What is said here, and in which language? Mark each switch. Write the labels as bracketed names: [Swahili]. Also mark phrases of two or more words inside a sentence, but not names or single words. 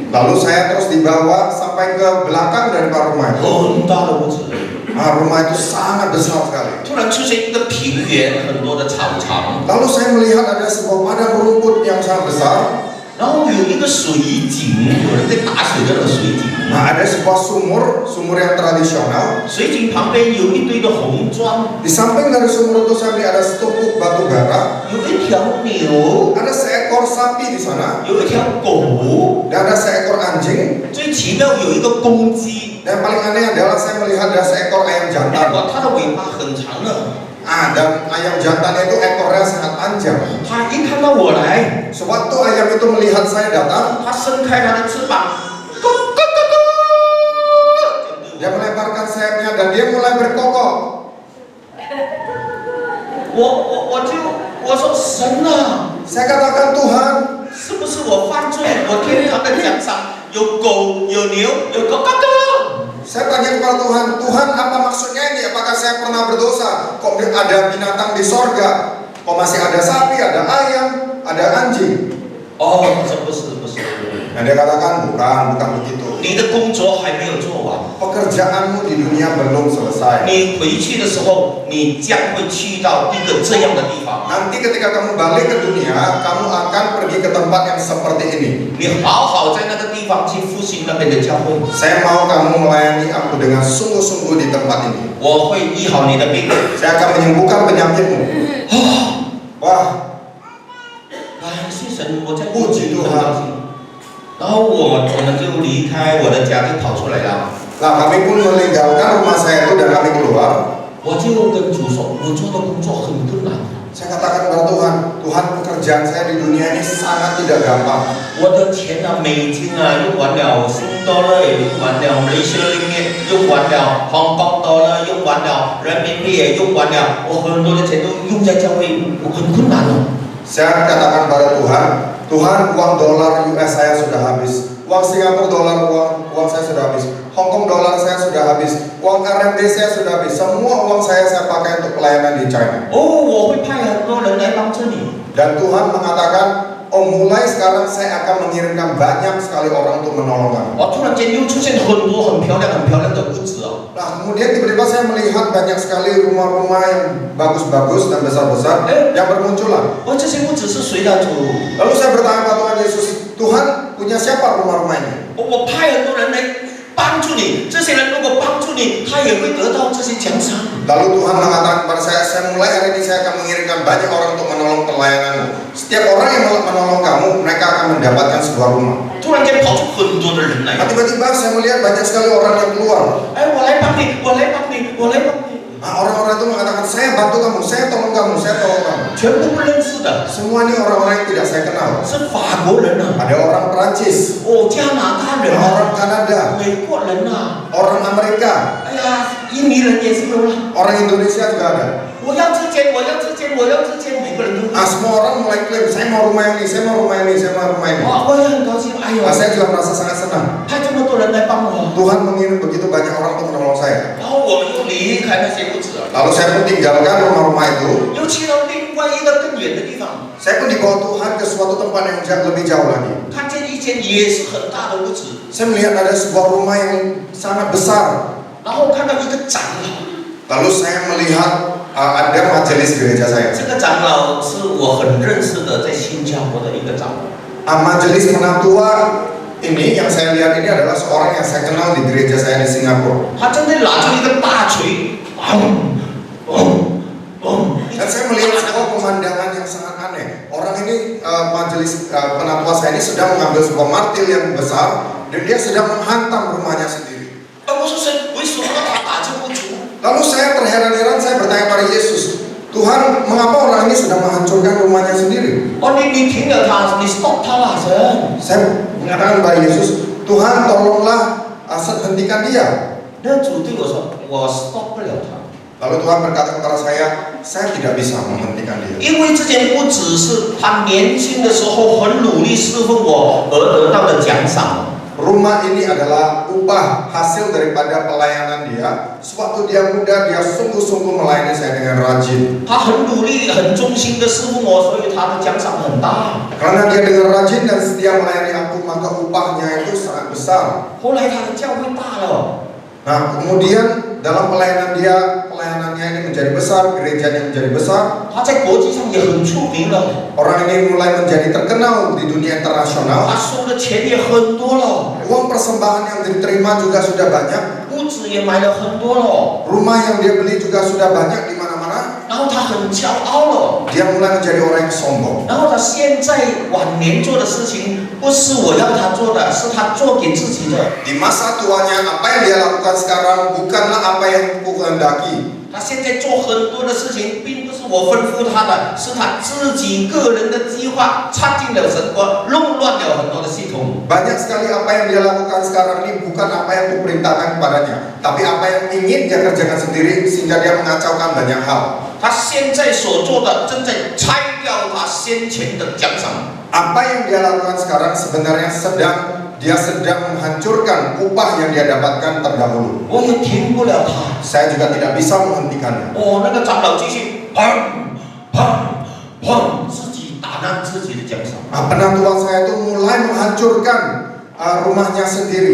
[Indonesian] Lalu saya terus dibawa sampai ke belakang daripada rumah itu. [Chinese] 很大的屋子。 [Indonesian] Nah, rumah itu sangat besar sekali. [Chinese] 突然出现一个平原，很多的草场， [Indonesian] Lalu saya melihat ada sebuah padang rumput yang sangat besar. [Chinese] 然后有一个水井，有人在打水的那个水井。 [Indonesian] Nah, ada sebuah sumur yang tradisional. [Chinese] 水井旁边有一堆的红砖， [Indonesian] Di samping dari sumur itu saya lihat ada setumpuk batu bara. [Chinese] 有一条牛， [Indonesian] Ada seekor sapi di sana [Chinese] 有一条狗， [Indonesian] dan ada seekor anjing. [Chinese] 最奇妙有一个公鸡， [Indonesian] Dan yang paling aneh adalah saya melihat ada seekor ayam jantan. [Chinese] 哇，它的尾巴很长的。 [Indonesian] Dan ayam jantannya itu ekornya sangat panjang. [Chinese] 它一看到我来， [Indonesian] Sewaktu ayam itu melihat saya datang, [Chinese] 它伸开它的翅膀， [Indonesian] dia melebarkan sayapnya dan dia mulai berkokok. [Chinese] 我说神啊， [Indonesian] Saya katakan, Tuhan, [Chinese] 是不是我犯罪？我天堂的奖赏有狗有牛有狗狗狗。 [Indonesian] saya tanya kepada Tuhan, Tuhan apa maksudnya ini? Apakah saya pernah berdosa? Kok ada binatang di sorga? Kok masih ada sapi, ada ayam, ada anjing? [Chinese] 哦，不是。 [Indonesian] Dan dia katakan, bukan begitu. [Chinese] 你的工作还没有做完， [Indonesian] Pekerjaanmu di dunia belum selesai. [Chinese] 你回去的时候，你将会去到一个这样的地方。 [Indonesian] Nanti ketika kamu balik ke dunia, kamu akan pergi ke tempat yang seperti ini. [Chinese] 你好好在那个地方去复兴那边的教会。 [Indonesian] Saya mau kamu melayani aku dengan sungguh-sungguh di tempat ini. [Chinese] 我会医好你的病。 [Indonesian] Saya akan menyembuhkan penyakitmu. 哇， [Chinese] 感谢神，我在过去很高兴。然后我们就离开我的家，就跑出来了。 [Indonesian] Nah, kami pun meninggalkan rumah saya itu dan kami keluar. [Chinese] 我就跟主说，我做的工作很困难。 [Indonesian] Saya katakan kepada Tuhan, Tuhan pekerjaan saya di dunia ini sangat tidak gampang. [Chinese] 我的钱啊，美金啊，用完了，新dollar也用完了，马来西亚ringgit用完了，Hong Kong dollar用完了，人民币也用完了，我很多的钱都用在教会，我很困难哦。 [Indonesian] Saya katakan pada Tuhan, Tuhan uang dolar US saya sudah habis, uang Singapura dolar uang saya sudah habis, Hong Kong dolar saya sudah habis, uang RMB saya sudah habis, semua uang saya pakai untuk pelayanan di China. [Chinese] 哦，我会派很多人来帮助你。 [Indonesian] Dan Tuhan mengatakan, oh mulai sekarang saya akan mengirimkan banyak sekali orang untuk menolong kamu. [Chinese] 我突然间又出现很多很漂亮的屋子哦。 [Indonesian] Nah kemudian tiba-tiba saya melihat banyak sekali rumah-rumah yang bagus-bagus dan besar-besar yang bermunculan. [Chinese] 我这些屋子是谁的主？ [Indonesian] Lalu saya bertanya kepada Tuhan Yesus, Tuhan punya siapa rumah-rumah ini? [Chinese] 我派很多人来帮助你，这些人如果帮助你，他也会得到这些奖赏。 [Indonesian] Lalu Tuhan mengatakan kepada saya mulai hari ini saya akan mengirimkan banyak orang untuk menolong pelayananmu. Setiap orang yang menolong kamu, mereka akan mendapatkan sebuah rumah. [Chinese] 突然间跑出很多的人来， [Indonesian] Tiba-tiba saya melihat banyak sekali orang yang keluar. [Chinese] 哎，我来帮你，我来帮你，我来帮你， [Indonesian] Orang-orang itu mengatakan, saya bantu kamu, saya tolong kamu, saya tolong kamu. [Chinese] 全部不认识的， [Indonesian] Semua ini orang-orang yang tidak saya kenal. [Chinese] 是法国人啊， [Indonesian] Ada orang Perancis, [Chinese] 哦，加拿大人啊， [Indonesian] orang Kanada, [Chinese] 美国人啊， [Indonesian] orang Amerika, [Chinese] 哎呀，印尼人也是有了。 [Indonesian] orang Indonesia juga ada. [Chinese] 我要这间，我要这间，我要这间，每个人都。 [Indonesian] Semua orang mulai klaim, saya mau rumah ini, saya mau rumah ini, saya mau rumah ini. [Chinese] 哇，我也很高兴，哎呦， [Indonesian] Saya juga merasa sangat senang. [Chinese] 派这么多人来帮我， [Indonesian] Tuhan mengirim begitu banyak orang untuk menolong saya. [Chinese] 然后我们又离开那些屋子了， [Indonesian] Lalu saya pun tinggalkan rumah-rumah itu. [Chinese] 又去到另外一个更远的地方， [Indonesian] Saya pun dibawa Tuhan ke suatu tempat yang lebih jauh lagi. [Chinese] 看见一间也是很大的屋子， [Indonesian] Saya melihat ada sebuah rumah yang sangat besar. [Chinese] 然后看到一个长老， [Indonesian] Lalu saya melihat ada majelis gereja saya. [Chinese] 这个长老是我很认识的，在新加坡的一个长老。 [Indonesian] Majelis penatua ini yang saya lihat ini adalah seorang yang saya kenal di gereja saya di Singapura. [Chinese] 他真的拿出一个大锤， [Indonesian] Dan saya melihat sebuah pemandangan yang sangat aneh. Orang ini majelis penatua saya ini sedang mengambil sebuah martil yang besar dan dia sedang menghantam rumahnya sendiri. [Chinese] 我说神，为什么他打这不足？ [Indonesian] Lalu saya terheran-heran, saya bertanya pada Yesus, Tuhan, mengapa orang ini sedang menghancurkan rumahnya sendiri? [Chinese] 哦，你停了他，你 stop 他啦，神。 [Indonesian] Saya mengatakan kepada Yesus, Tuhan tolonglah hentikan dia. [Chinese] 那主对我说，我 stop 不了他。 [Indonesian] Lalu Tuhan berkata kepada saya tidak bisa menghentikan dia. [Chinese] 因为这间屋子是他年轻的时候很努力侍奉我而得到的奖赏。 [Indonesian] Rumah ini adalah upah hasil daripada pelayanan dia. Sewaktu dia muda, dia sungguh-sungguh melayani saya dengan rajin. [Chinese] 他很努力、很忠心的侍奉我，所以他的奖赏很大。 [Indonesian] Karena dia dengan rajin dan setia melayani aku, maka upahnya itu sangat besar. [Chinese] 后来他的教会大了， [Indonesian] Nah, kemudian dalam pelayanannya ini menjadi besar, gerejanya menjadi besar. [Chinese] 他在国际上也很出名了， [Indonesian] Orang ini mulai menjadi terkenal di dunia [Chinese] 他 [Indonesian] internasional. [Chinese] 收的钱也很多了， [Indonesian] Uang persembahan yang diterima juga sudah banyak. [Chinese] 屋子也买了很多了， [Indonesian] Rumah yang dia beli juga sudah banyak di mana-mana. [Chinese] 然后他很骄傲了。 [Indonesian] Dia mulai menjadi orang yang sombong. [Chinese] 然后他现在晚年做的事情，不是我要他做的，是他做给自己的。 [Indonesian] Di masa tuanya, apa yang dia lakukan sekarang bukanlah apa yang ku kehendaki. [Chinese] 他现在做很多的事情，并不是我吩咐他的，是他自己个人的计划插进了神国，弄乱了很多的系统。 [Indonesian] Banyak sekali apa yang dia lakukan sekarang ini bukan apa yang kuperintahkan kepadanya, tapi apa yang ingin dia kerjakan sendiri sehingga dia mengacaukan banyak hal. [Chinese] 他现在所做的，正在拆掉他先前的奖赏。 [Indonesian] Apa yang dia lakukan sekarang sebenarnya dia sedang menghancurkan upah yang dia dapatkan terdahulu. [Chinese] 我也停不了他。 [Indonesian] Saya juga tidak bisa menghentikannya. [Chinese] 哦，那个长老继续砰砰砰，自己打烂自己的奖赏。 [Indonesian] Penatua saya itu mulai menghancurkan rumahnya sendiri.